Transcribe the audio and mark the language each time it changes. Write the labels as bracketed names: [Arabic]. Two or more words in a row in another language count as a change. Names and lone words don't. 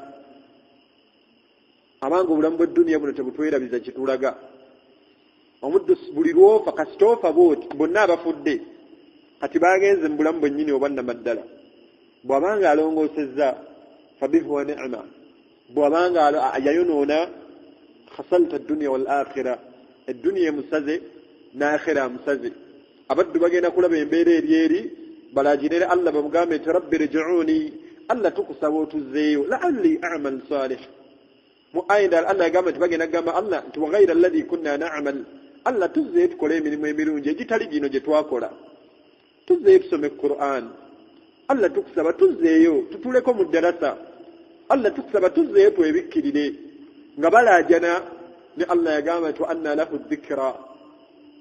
[Ganda] Abange obulamu bw'edduniya buno tebutwerabiza kitulaga. Omuddu buli lwofa kasitoofa bonna abafudde kati bagenze mu bulamu bwennyini obwannamaddala. Bw'abanga alongoosezza [Arabic] فبها ونعمت, [Ganda] bw'abanga yayonoona [Arabic] خسر الدنيا والآخرة, [Ganda] edduniya emusaze n'akhira amusaze. Abaddu bagenda kulaba embeera eri balagirire Allah bamugambe nti [Arabic] رب ارجعون, [Ganda] Allah tukusaba otuzzeeyo [Arabic] لعلي أعمل صالحا. [Ganda] Mu ayinda Allah yagamba nti bagenda kugamba Allah nti [Arabic] وغير الذي كنا نعمل, [Ganda] Allah tuzzeeyo tukole emirimu emirungi egitali gino gye twakola. Tuzzeeyo tusome Qur'an. Allah tukusaba tuzzeeyo tutuleko mu ddarasa. Allah tukusaba tuzzeeyo twebikkirire. Nga balaajana ne Allah yagamba nti [Arabic] أنى له الذكرى.